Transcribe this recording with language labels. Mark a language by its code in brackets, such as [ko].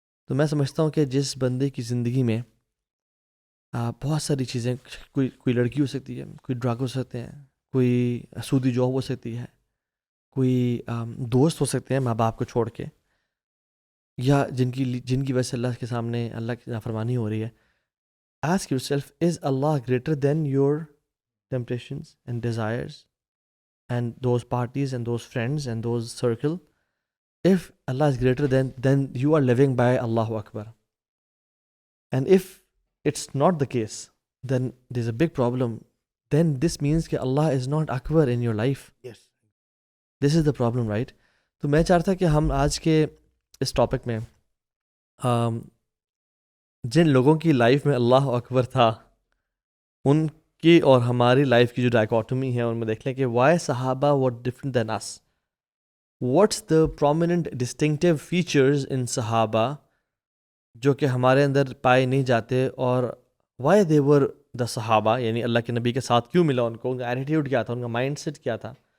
[ur] تو میں سمجھتا ہوں کہ جس بندے کی زندگی میں بہت ساری چیزیں، کوئی لڑکی ہو سکتی ہے، کوئی ڈرگ ہو سکتے ہیں، کوئی سودی جاب ہو سکتی ہے، کوئی دوست ہو سکتے ہیں ماں باپ کو چھوڑ کے، یا جن کی وجہ سے اللہ کے سامنے اللہ کی نافرمانی ہو رہی ہے. [en] Ask yourself, is Allah greater than your temptations and desires and those parties and those friends and those circle? If Allah is greater then you are living by Allahu Akbar. And if it's not the case, then there's a big problem. Then this means that Allah is not Akbar in your life. Yes. This is the problem, right? [ur] تو میں چاہتا کہ ہم آج کے اس topic میں جن لوگوں کی لائف میں اللہ اکبر تھا، ان کی اور ہماری لائف کی جو ڈائکوٹمی ہے ان میں دیکھ لیں کہ [en] Why صحابہ what different than us. What's the prominent distinctive features ان صحابہ [ur] جو کہ ہمارے اندر پائے نہیں جاتے، اور [en] why they were the صحابہ، [ur] یعنی اللہ کے نبی کے ساتھ کیوں ملا ان کو، ان کا ایٹیٹیوڈ کیا تھا، ان کا مائنڈ سیٹ کیا تھا.